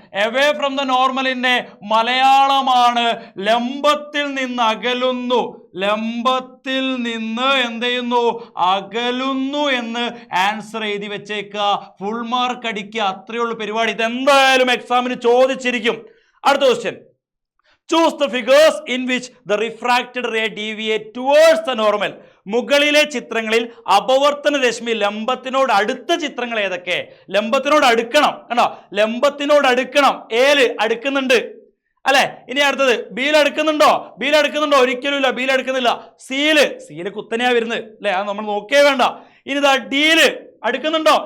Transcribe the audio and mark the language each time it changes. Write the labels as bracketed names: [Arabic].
[English] away from the [Malayalam] നോർമലിന്റെ മലയാളമാണ് ലംബത്തിൽ നിന്ന് അകലുന്നു, ലംബത്തിൽ നിന്ന് എന്ത് ചെയ്യുന്നു? അകലുന്നു എന്ന് ആൻസർ എഴുതി വെച്ചേക്കുക. ഫുൾ മാർക്ക് അടിക്കുക, അത്രയേ ഉള്ളൂ പരിപാടി. ഇതെന്തായാലും എക്സാമിന് ചോദിച്ചിരിക്കും. അടുത്ത question. [English] Choose the figures in which the refracted ray deviate towards the normal. [Malayalam] മുകളിലെ ചിത്രങ്ങളിൽ അപവർത്തന രശ്മി ലംബത്തിനോട് അടുത്ത ചിത്രങ്ങൾ ഏതൊക്കെ? ലംബത്തിനോട് അടുക്കണം, കണ്ടോ? ലംബത്തിനോട് അടുക്കണം. ഏല് അടുക്കുന്നുണ്ട് അല്ലെ. ഇനി അടുത്തത് ബിയിൽ അടുക്കുന്നുണ്ടോ? ഒരിക്കലും ഇല്ല, ബിയിൽ അടുക്കുന്നില്ല. സീല് കുത്തനെയാ വരുന്നത് അല്ലെ, അത് നമ്മൾ നോക്കിയേ വേണ്ട. ഇനി ഇതാ ഡിയില് അടുക്കുന്നുണ്ടോ?